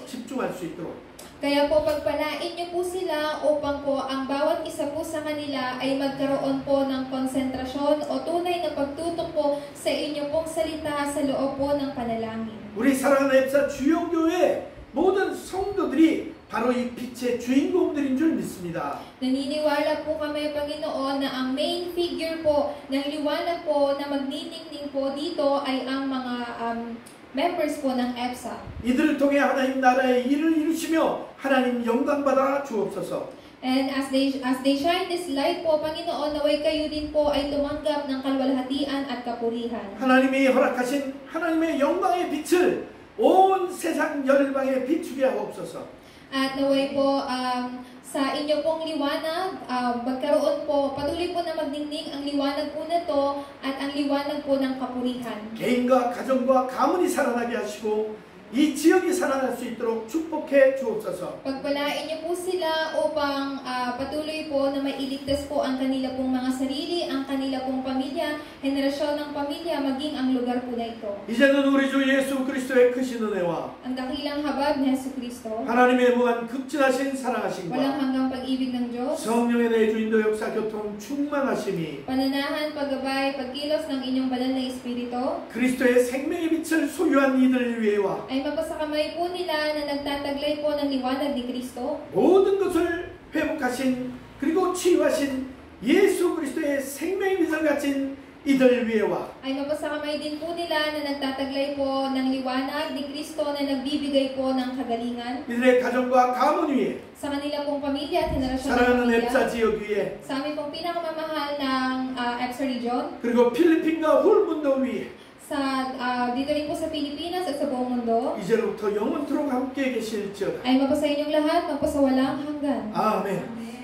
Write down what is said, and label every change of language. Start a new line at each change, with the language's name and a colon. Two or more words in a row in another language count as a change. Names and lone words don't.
Korean: 집중할 수 있도록.
Filipino: Kaya po pagpalain niyo po sila upang po ang bawat isa po sa kanila ay magkaroon po ng konsentrasyon o tunay na pagtutok po sa inyo pong salita sa loob po ng panalangin.
Korean: 우리 사랑하는 앱사 주영교회 모든 성도들이 바로 이 빛의 주인공들인 줄 믿습니다.
Filipino: Naniniwala po kami, Panginoon, na ang
English: main figure
Filipino: po ng liwanag po na magniningning po dito ay ang mga members po ng EBSA.
Korean: 이들을 통해 하나님 나라의 일을 이루시며 하나님 영광 받아 주옵소서.
English: And as they shine this light
Filipino: po, Panginoon, naway kayo din po ay tumanggap ng kalwalhatian at kapurihan.
Korean: 하나님이 허락하신 하나님의 영광의 빛을 온 세상 열방에 비추게 하옵소서.
Filipino: At naway po sa inyo pong liwanag, magkaroon po, patuloy po na magdingning ang liwanag po na to at ang liwanag po ng kapurihan.
Korean: 개인과 가정과 가문이 살아나게 하시고 이 지역이 살아날 수 있도록 축복해 주옵소서.
Filipino: Pagpalain niyo po sila upang patuloy po na mailigtas po ang kanila pong mga sarili, ang kanila pong pamilya, henerasyon ng pamilya, maging ang lugar po na ito.
Korean: 이제는 우리 주 예수 그리스도의 크신 은혜와
Filipino: Ang dakilang habag ni Hesus Kristo,
Korean: 하나님의 무한 극진하신
Filipino: walang
Korean: 사랑하심과
Filipino: hanggang pag-ibig ng Diyos,
Korean: 성령의 내주 인도 역사 교통 충만하심이
Filipino: pananahan, paggabay, pagkilos ng inyong banal na Espiritu,
Korean: 그리스도의 생명의 빛을 소유한 이들 위에와
Filipino: ay mapasakamay po nila na nagtataglay po ng liwanag ni Kristo,
Korean: 모든 것을 회복하신 그리고 치유하신 예수 그리스도의 생명의 빛을 가진 이들 위에와
Filipino: ay mapasakamay din po nila na nagtataglay po ng liwanag ni Kristo na nagbibigay po ng kagalingan
Korean: 이들의 가정과 가문 위에
Filipino: sa kanila pong pamilya at henerasyon ng
Korean: 사랑하는
Filipino: pamilya,
Korean: 앱사 지역 위에
Filipino: sa aming pong pinakamamahal ng EPSA region,
Korean: 그리고 필리핀과 홀문도 위에
Filipino: sa dito rin po sa Pilipinas at sa buong mundo,
Korean: 이제로부터 영원토록 함께 계실지어다.
Filipino: ay mapasa inyong lahat, mapasa walang hanggan.
Korean: 아멘.